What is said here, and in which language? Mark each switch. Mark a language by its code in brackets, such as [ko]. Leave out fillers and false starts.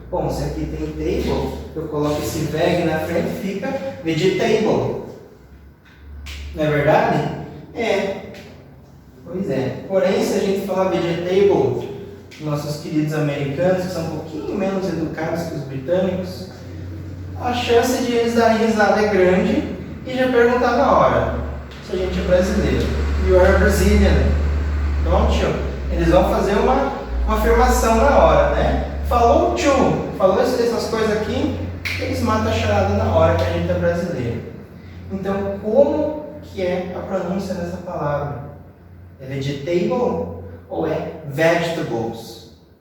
[pt] Bom, se aqui tem table, eu coloco esse veg na frente e fica vegetable. Não é verdade? Pois é. Porém, se a gente falar vegetable, nossos queridos americanos, que são um pouquinho menos educados que os britânicos, a chance de eles darem risada é grande e já perguntar na hora se a gente é brasileiro. [en] You are Brazilian, don't you? [pt] Eles vão fazer uma afirmação na hora, né? Falou essas coisas aqui, eles matam a charada na hora que a gente é brasileiro. Então, como que é a pronúncia dessa palavra? É vegetable ou é vegetables?